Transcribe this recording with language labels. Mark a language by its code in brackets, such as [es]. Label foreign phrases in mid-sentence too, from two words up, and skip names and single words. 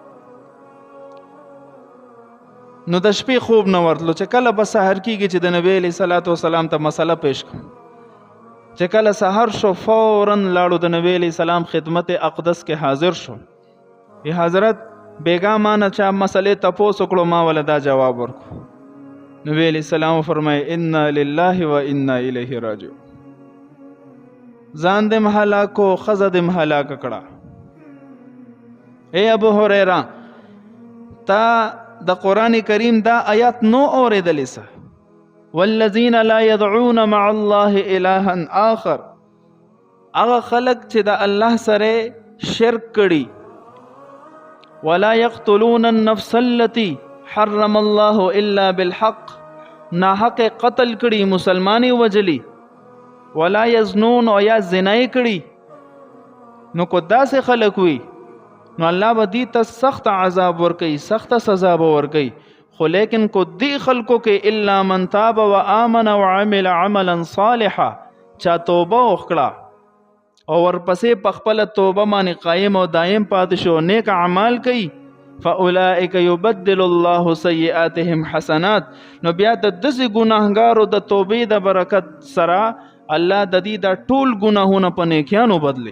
[ps] نو د شپې خوب نه ورتلو چې کله به سحر کېږي چې د نبي [ar] علیه صلات وسلام [ps] ته مسله پیش کړم. چې کله سحر شو فوراً لاړو د نبي [ar] علیه السلام [ps] خدمت اقدس کې حاضر شو. وی حضرت بیګا ما نه چا مسلې تپوس وکړو، ما ولا دا جواب ورکړو. [ar] نبي علیه السلام فرمایي انا لله و انا الیه راجعون. [ps] ځان دې هلاکو، ښځه دې هلاکه کړه. اے ابو هريره تا د قرآن کریم دا آیات نو اوریدلی څه؟ [ar] والذین لا يدعون مع الله الها آخر. [ps] هغه خلق چې د الله سره شرک کړي. [ar] ولا يقتلون النفس التي حرم الله الا بالحق. [ps] ناحق قتل کړي، مسلمانی وجلی. [ar] ولا يزنون [ps] او یا زنای کړي. نو کو داسې خلق وي نو الله به دې ته سخت عذاب ورکوي، سخت سزا به ورکوي. خو لیکن کو دې خلکو کې [ar] الا من تاب و آمن وعمل عملا صالحا، [ps] چا توبه وکړه او ورپسې په خپله توبه باندې قایم او دایم پاتې شو، نیک اعمال کوي، [ar] فاولئک یبدل الله سیئاتهم حسنات. [ps] نو بیا د داسې ګناهګارو د توبې د برکت سره الله د دې د ټول ګناهونه په نیکیانو بدلی.